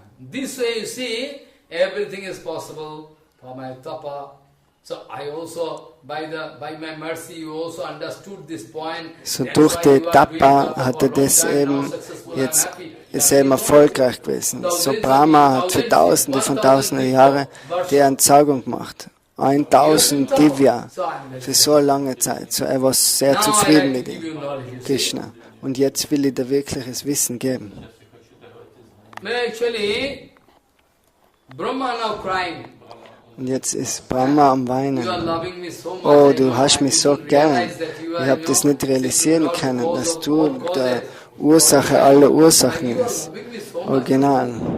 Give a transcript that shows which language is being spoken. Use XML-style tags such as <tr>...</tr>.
<en>This way you see, everything is possible for my tapa. So I also, by my mercy, you also understood this point.</en> <de>So durch die Tapa hat das eben, jetzt ist er eben erfolgreich gewesen. So Brahma hat für Tausende von Tausenden Jahren die Entzaugung gemacht. 1000 Divya für so eine lange Zeit. So er war sehr zufrieden mit ihm, Krishna. Und jetzt will ich dir wirkliches Wissen geben.</de> <en>Actually, Brahma now crying.</en> <de>Und jetzt ist Brahma am Weinen. Oh, du hast mich so gern. Ich habe das nicht realisieren können, dass du der Ursache aller Ursachen bist. Original.</de>